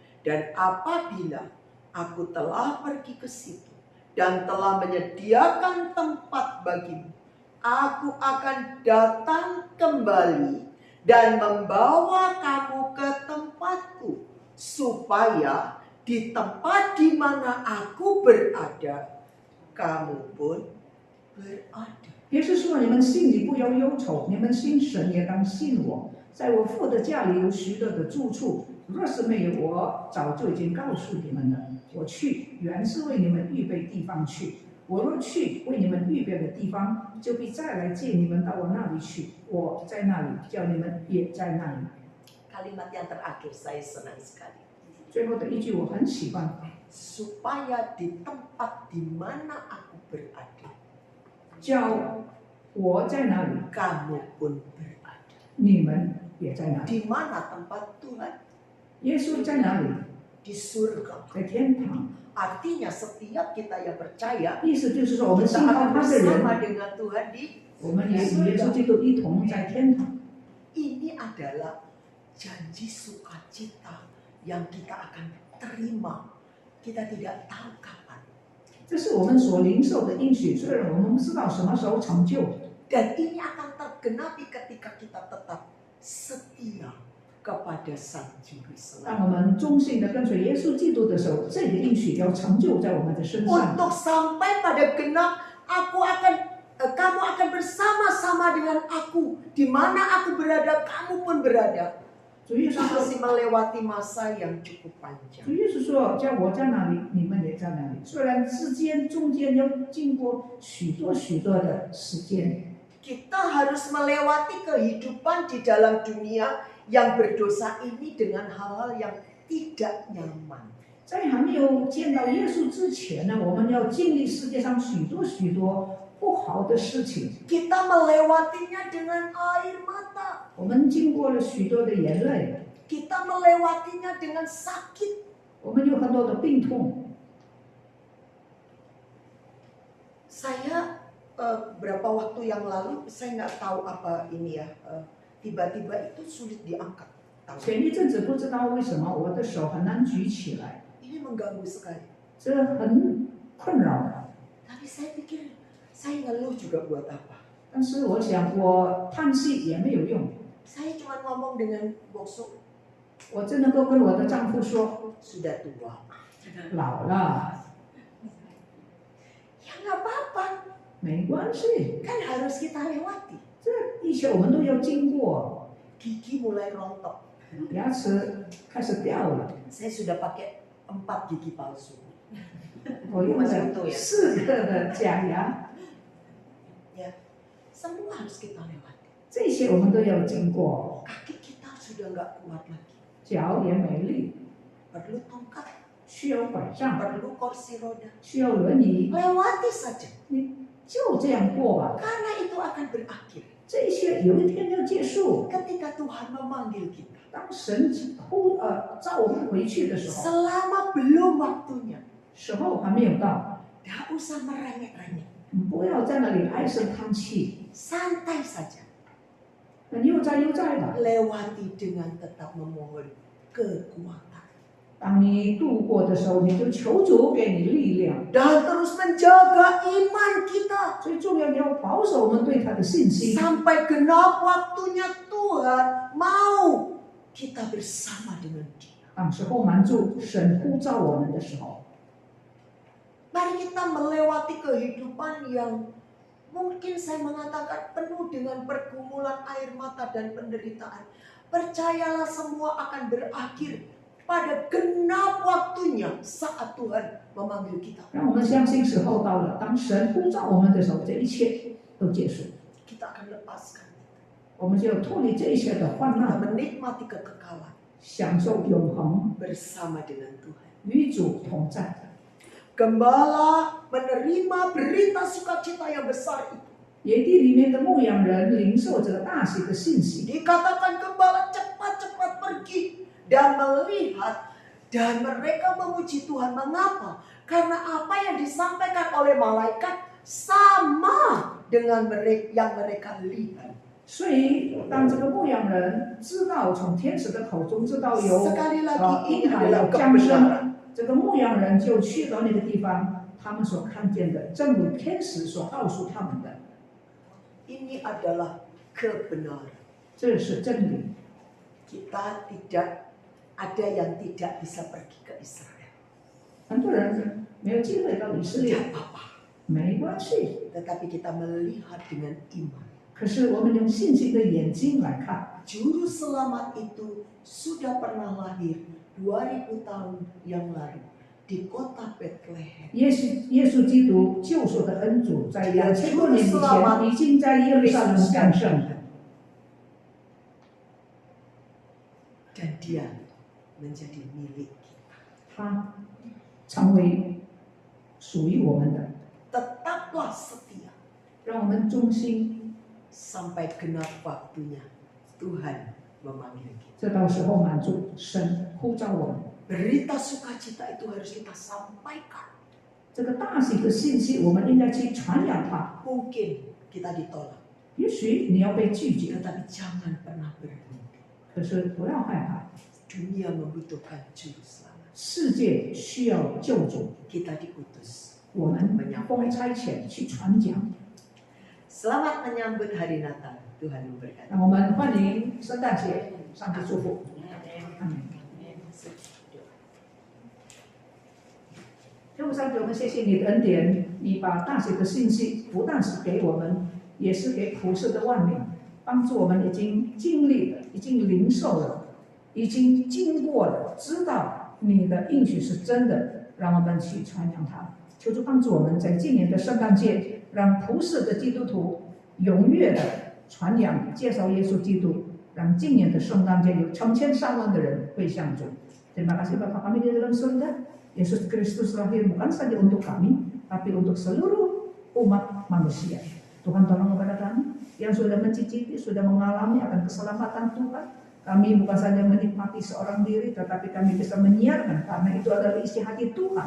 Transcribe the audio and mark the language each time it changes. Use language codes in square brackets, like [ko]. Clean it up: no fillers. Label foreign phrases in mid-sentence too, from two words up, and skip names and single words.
[id] Dan apabila aku telah pergi ke situ dan telah menyediakan tempat bagimu, aku akan datang kembali dan membawa kamu ke tempatku, supaya di tempat di mana aku berada, kamu pun berada. [zh] 耶稣说：“你们心里不要忧愁，你们心神也当信我。在我父的家里有许多的住处，若是没有，我早就已经告诉你们了。我去，原是为你们预备地方去。我若去为你们预备的地方，就必再来接你们到我那里去。我在那里，叫你们也在那里。” [id] Kalimat yang terakhir saya senang sekali. [zh] 最后的一句我很喜欢， [id] Supaya di tempat di mana aku berada, [zh] 叫我在哪里， [id] kamu pun berada. [zh] 你们也在哪里。 [id] Di mana tempat Tuhan? [zh] 耶稣在哪里？ [id] Di surga. [zh] 在天堂。 [id] Artinya setiap kita yang percaya, [zh] 意思就是说，我们 [id] kita [zh] 信靠 [id] akan [zh] 他的人， [id] bersama dengan Tuhan di [zh] 我们也与耶稣基督一同在天堂。 [id] Ini adalah janji sukacita yang kita akan terima. Kita tidak tahu kapan. [zh] 这是我们所领受的应许，虽然我们不知道什么时候成就， [id] Dan ini akan tergenapi ketika kita tetap setia kepada Sang Juru [zh] 当 [id] Selamat. [zh] 我们忠心的跟随耶稣基督的时候，这个应许要成就在我们的身上。 [id] Untuk sampai pada genap, kamu akan bersama-sama dengan aku. Di mana aku berada, kamu pun berada. [zh] 主耶稣说 [id] Masih melewati masa yang cukup：“ panjang. [zh] 主耶稣说，叫我在哪里，你们也在哪里。虽然中间要经过许多的时间， [id] Kita harus melewati kehidupan di dalam dunia yang berdosa ini dengan hal-hal yang tidak nyaman. [zh] 在还没有见到耶稣之前呢，我们要经历世界上许多不好的事情。 [id] Kita melewatinya dengan air mata. [zh] 我们经过了许多的眼泪， [id] Kita melewatinya dengan sakit. [zh] 我们有很多的病痛。 [id] Saya berapa waktu yang lalu, saya nggak tahu apa ini ya, tiba-tiba itu sulit diangkat. [zh] 前一阵子不知道为什么我的手很难举起来， [id] Ini mengganggu sekali. [zh] 这很困扰。 [id] Tapi saya pikir, saya ngeluh juga buat apa? [zh] 但是我想，我叹息也没有用， [id] Saya cuma ngomong dengan bosok, [zh] 我只能够跟我的丈夫说， [id] sudah tua. [zh] 老了 [id] Ya nggak apa-apa, [zh] 没关系， [id] kan harus kita lewati. [zh] 这一切我们都要经过。 [id] Gigi mulai rontok. [zh] 牙齿开始掉了， [id] Saya sudah pakai 4 gigi palsu. [zh] 我用了4个的假牙， [id] Ya, semua harus kita lewati. [zh] 这些我们都要经过。 [id] Kaki kita sudah nggak kuat lagi. [zh] 脚也没力， [id] Perlu tongkat, [zh] 需要拐杖， [id] perlu kursi roda. [zh] 需要轮椅， [id] Lewati saja, [zh] 你就这样过吧。 [id] karena itu akan berakhir. [zh] 这些有一天要结束。 [id] Ketika Tuhan memanggil kita, [zh] 当神召我们回去的时候， [id] selama belum waktunya, [zh] 时候还没有到， [id] tidak usah merengek-rengek, [zh] 不要在那里唉声叹气， [id] santai saja. [zh] 悠哉的。 [id] Lewati dengan tetap memohon kekuatan. [zh] 当你度过的时候，你就求主给你力量。 [id] Dan terus menjaga iman kita. [zh] 最重要，你要保守我们对他的信心， [id] Sampai genap waktunya Tuhan mau kita bersama dengan Dia. [zh] 当时候满足神呼召我们的时候， [id] Mari kita melewati kehidupan yang mungkin saya mengatakan penuh dengan pergumulan air mata dan penderitaan. Percayalah semua akan berakhir pada genap waktunya saat Tuhan memanggil kita. [zh] 让我们相信时候到了，当神呼召我们的时候，这一切都结束， [id] Kita akan lepaskan. [zh] 我们就脱离这一切的患 [id] Kita [zh] 难， [id] menikmati kekekalan [zh] 享受永恒， [id] bersama dengan Tuhan. [zh] 与主同在。 [id] Gembala menerima berita sukacita yang besar itu. [zh] 野地里面的牧羊人领受着大喜的信息， [id] Dikatakan gembala cepat-cepat pergi dan melihat, dan mereka memuji Tuhan. Mengapa? Karena apa yang disampaikan oleh malaikat sama dengan yang mereka lihat. [zh] 所以当这个牧羊人知道从天使的口中知道有 [id] Sekali lagi [zh] 婴 [id] ini [zh] 孩 [id] adalah [zh] 要降生， [id] kebenaran. [zh] 这个牧羊人就去到那个地方，他们所看见的，正如天使所告诉他们的， [id] Ini adalah kebenaran. [zh] 这是真理。 [id] Kita tidak ada yang tidak bisa pergi ke Israel. [zh] 很多人没有机会到以色列， [id] Tidak apa-apa. [zh] 没关系。 [id] Tetapi kita melihat dengan iman. [zh] 可是我们用信心的眼睛来看， [id] Juru selamat itu sudah pernah lahir 2000 tahun yang lalu di kota Bethlehem. [zh] 耶稣基督救赎的恩主，在2000多年以前已经在耶路撒冷降生， [id] Dan dia menjadi milik kita. [zh] 他成为属于我们的。 [id] Tetaplah setia [zh] 让我们忠心， [id] sampai genap waktunya Tuhan memanggil kita. [zh] 这到时候满足神呼召我们。 [id] Berita sukacita itu harus kita sampaikan. [zh] 这个大喜的信息，我们应该去传扬它。 [id] Mungkin kita ditolak, [zh] 也许你要被拒绝， [id] tetapi jangan pernah berhenti. [zh] 可是不要害怕。 [id] Dunia membutuhkan juru selamat. [zh] 世界需要救主， [id] Kita diutus. [zh] 我们奉差遣去传讲。 [id] Selamat menyambut hari Natal. Tuhan memberkati. [zh] 让我们欢迎圣诞节，上帝祝福。阿门。天父上帝，我们谢谢你的恩典，你把大喜的信息不但是给我们，也是给普世的万民，帮助我们已经经历了，已经领受了，已经经过了，知道你的应许是真的，让我们去传扬它。求主帮助我们在今年的圣诞节，让普世的基督徒踊跃的传扬、介绍耶稣基督，让今年的圣诞节有成千上万的人会向主。 [id] Terima kasih Bapa kami di dalam surga. Yesus Kristus lahir bukan saja untuk kami, tapi untuk seluruh umat manusia. Tuhan tolong kepada kami yang sudah mencicipi, sudah mengalami akan keselamatan Tuhan. Kami bukan saja menikmati seorang diri, tetapi kami bisa menyiarkan, karena itu adalah isi hati Tuhan.